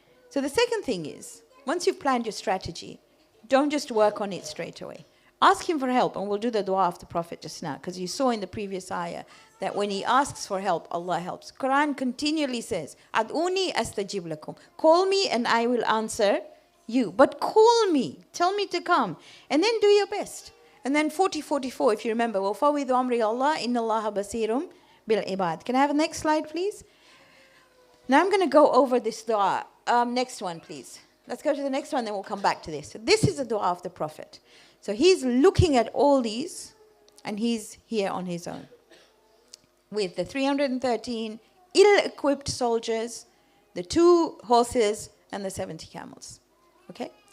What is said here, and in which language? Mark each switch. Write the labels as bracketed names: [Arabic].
[English] So the second thing is, once you've planned your strategy, don't just work on it straight away. Ask him for help, and we'll do the dua of the Prophet just now, because you saw in the previous ayah that when he asks for help, Allah helps. Quran continually says, Ad'uni astajib lakum. Call me and I will answer you. But call me. Tell me to come. And then do your best. And then 44, if you remember, [Arabic] وَفَوِّضُ أَمْرِ اللَّهِ إِنَّ اللَّهَ بَصِيرٌ بِالْعِبَادِ. [English] Can I have the next slide, please? Now I'm going to go over this dua. Next one, please. Let's go to the next one, then we'll come back to this. So this is the dua of the Prophet. So he's looking at all these, and he's here on his own. With the 313 ill-equipped soldiers, the 2 horses, and the 70 camels. Okay?